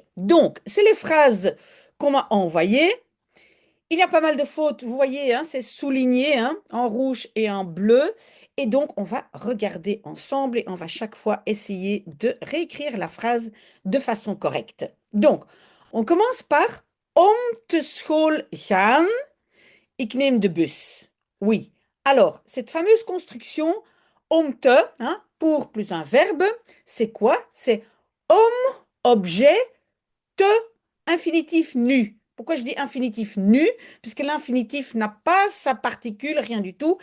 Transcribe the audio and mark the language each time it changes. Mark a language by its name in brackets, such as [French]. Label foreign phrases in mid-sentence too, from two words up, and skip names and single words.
[French] Donc, c'est les phrases qu'on m'a envoyées. Il y a pas mal de fautes, vous voyez, c'est souligné en rouge et en bleu. Et donc, on va regarder ensemble et on va chaque fois essayer de réécrire la phrase de façon correcte. Donc, on commence par [Dutch] Om te school gaan, ik neem de bus. [French] Oui. Alors, cette fameuse construction [Dutch] om te, [French] pour plus un verbe, c'est quoi? C'est om, objet, te, infinitif nu. Pourquoi je dis infinitif nu? Puisque l'infinitif n'a pas sa particule, rien du tout.